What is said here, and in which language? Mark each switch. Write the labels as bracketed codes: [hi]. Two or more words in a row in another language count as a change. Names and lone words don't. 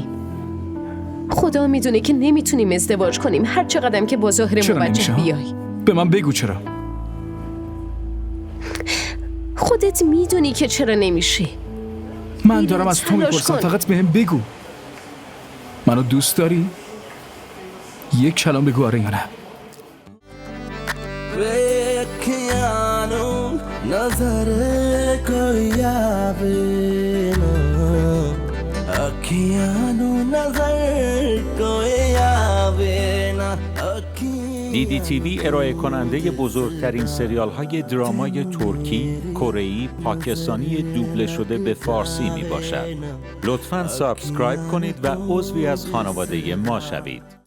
[fa] خدا میدونه که نمیتونیم ازدواج کنیم هر چقدرم که با ظاهر موجه بیای. به من بگو چرا؟ خودت میدونی که چرا نمیشه. من دارم از تو میپرسم، فقط بهم بگو منو دوست داری؟ یک کلام بگو آره یا نه. [pa] ਨਜ਼ਰ ਕੋਈ ਆਵੇ ਨਾ ਅੱਖੀਆਨੋ ਨਜ਼ਰ ਕੋਈ ਆਵੇ ਨਾ. [fa] DDTV ارائه کننده بزرگترین سریال های درامای ترکی، کره‌ای، پاکستانی دوبله شده به فارسی می باشد. لطفاً سابسکرایب کنید و عضوی از خانواده ما شوید.